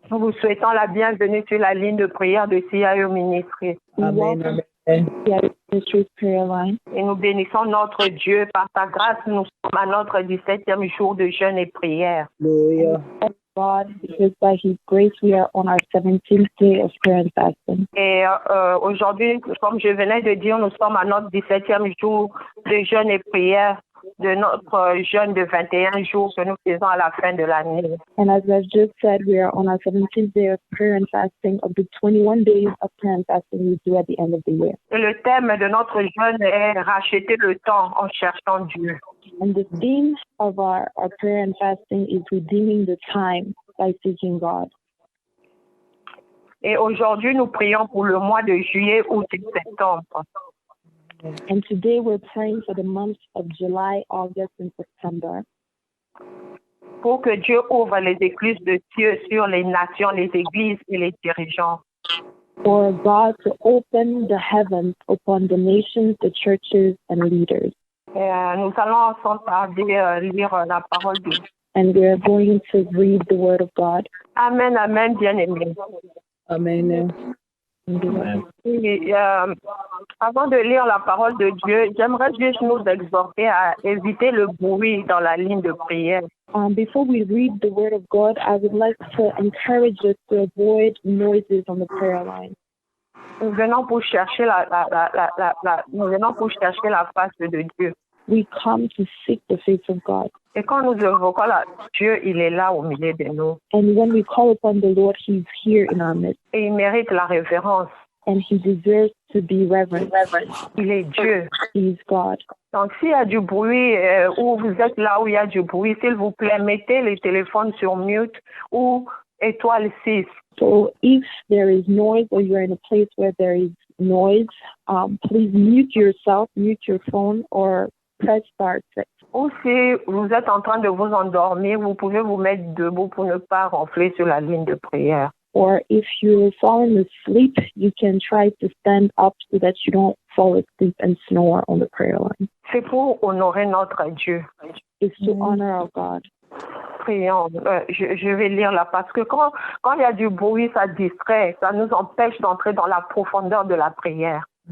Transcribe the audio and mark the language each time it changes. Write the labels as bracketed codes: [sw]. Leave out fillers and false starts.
[fr] Nous vous souhaitons la bienvenue sur la ligne de prière de CIO Ministry. Amen. Amen. [en] Ministry's prayer line. [fr] Et nous bénissons notre Dieu. Par sa grâce, nous sommes à notre 17e jour de jeûne et prière. Hallelujah. [en] God, because by His grace we are on our 17th day of prayer and fasting. [fr] Et aujourd'hui, comme je venais de dire, nous sommes à notre 17e jour de jeûne et prière de notre jeûne de 21 jours que nous faisons à la fin de l'année. [en] And as I've just said, we are on our 17th day of prayer and fasting of the 21 days of prayer and fasting we do at the end of the year. [fr] Et le thème de notre jeûne est racheter le temps en cherchant Dieu. [en] And the theme of our prayer and fasting is redeeming the time by seeking God. [fr] Et aujourd'hui, nous prions pour le mois de juillet, août et septembre. [en] And today we're praying for the months of July, August, and September. [fr] Pour que Dieu ouvre les écluses de Dieu sur les nations, les églises et les dirigeants. [en] For God to open the heavens upon the nations, the churches, and leaders. [fr] Et nous allons sans tarder lire la parole de Dieu. [en] And we are going to read the Word of God. [fr] Amen, amen, bien-aimés. Amen. Amen. Et, avant de lire la parole de Dieu, j'aimerais juste nous exhorter à éviter le bruit dans la ligne de prière. [en] Before we read the Word of God, I would like to encourage us to avoid noises on the prayer line. [fr] Nous venons pour chercher nous venons pour chercher la face de Dieu. [en] We come to seek the face of God. [fr] Et quand nous évoquons Dieu, il est là au milieu de nous. [en] And when we call upon the Lord, He's here in our midst. [fr] Et il mérite la révérence. [en] And He deserves to be reverenced. [fr] Il est Dieu. [en] He's God. [fr] Donc, s'il y a du bruit, ou vous êtes là où il y a du bruit, s'il vous plaît, mettez les téléphones sur mute ou étoile 6. [en] So if there is noise or you're in a place where there is noise, please mute yourself, mute your phone, or press star 6. [fr] Ou si vous êtes en train de vous endormir, vous pouvez vous mettre debout pour ne pas ronfler sur la ligne de prière. [en] Or if you're falling asleep, you can try to stand up so that you don't fall asleep and snore on the prayer line. [fr] C'est pour honorer notre Dieu. [en] It's to honor our God. [fr] Prions. Je vais lire là parce que quand il y a du bruit, ça distrait, ça nous empêche d'entrer dans la profondeur de la prière.